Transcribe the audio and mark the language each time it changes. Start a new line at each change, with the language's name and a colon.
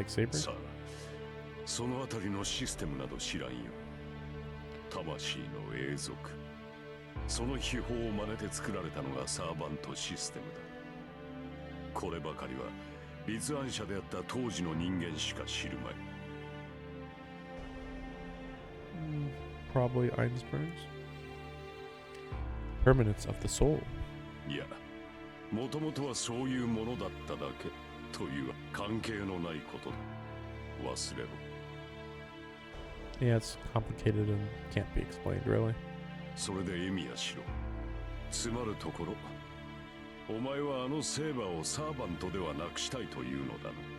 Japanese: さあ、そのあたりのシステムなど知らんよ。魂の永続。その秘宝を真似て作られたのがサーバントシステムだ。こればかりは立案者であった当時の人間しか知るまい。
English: Probably Einstein's. Permanence of the soul.
Japanese: いや、もともとはそういうものだっただけという関係のないことだ。忘れろ。
English: Yeah, it's complicated and can't be explained really.
Japanese: それでエミヤしろ。つまるところ、お前はあのセーバーをサーバントではなくしたいというのだな。